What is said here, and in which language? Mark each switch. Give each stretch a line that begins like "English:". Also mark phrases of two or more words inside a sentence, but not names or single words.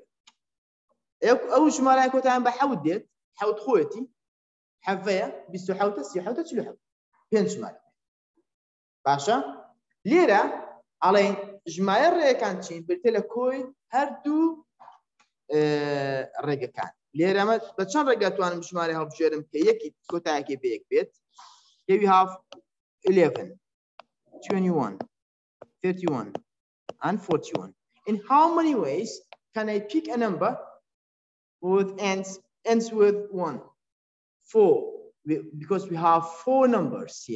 Central Kurdish: ئەو ژمارەیان کۆتاییان بە حەوت دێت حەوت خۆیەتی حەڤەیە 27 37 47 5 ژمارە. باشە لێرە ئەڵێن ژمارە ڕێگەکان چین بریتە لە کۆی هەردوو ڕێگەکان. لێرە ئەمە بە چەند ڕێگە توانم ژمارە هەڵبژێرم کە یەکی کۆتاییەکەی بە یەک بێت.
English: Here we have 11, 21, 31, and 41. In how many ways can I pick a number with ends with 1? 4, because we have 4 numbers here.